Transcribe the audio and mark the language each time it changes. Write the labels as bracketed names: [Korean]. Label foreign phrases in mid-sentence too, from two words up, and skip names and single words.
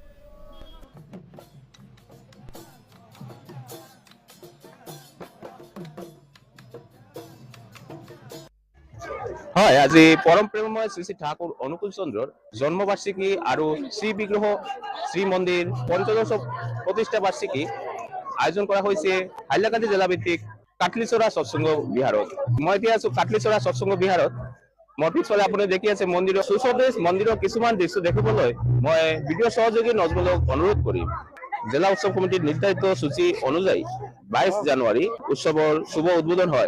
[Assamese] হয় আজি পরম প্রেমময় শ্রী শ্রী ঠাকুর অনুকূল চন্দ্রর জন্মবার্ষিকী আর শ্রী বিগ্রহ শ্রী মন্দির পঞ্চদশ প্রতিষ্ঠা বার্ষিকী আয়োজন [Bangla] করা হয়েছে [Assamese] হাইলাকান্দি জেলাভিত্তিক কাটলিছড়া সৎসঙ্গ বিহারত। মই এতিয়া আছো কাটলিছড়া সৎসঙ্গ বিহারত। মোৰ পিছফালে আপুনি দেখি আছে মন্দিৰৰ সুসদৃশ মন্দিৰৰ কিছুমান দৃশ্য দেখিবলৈ মই ভিডিঅ সহযোগী নজবুলক অনুৰোধ কৰিম। জেলা উৎসৱ কমিটিৰ নিৰ্ধাৰিত সূচী অনুযায়ী 22 জানুৱাৰী উৎসৱৰ শুভ উদ্বোধন হয়।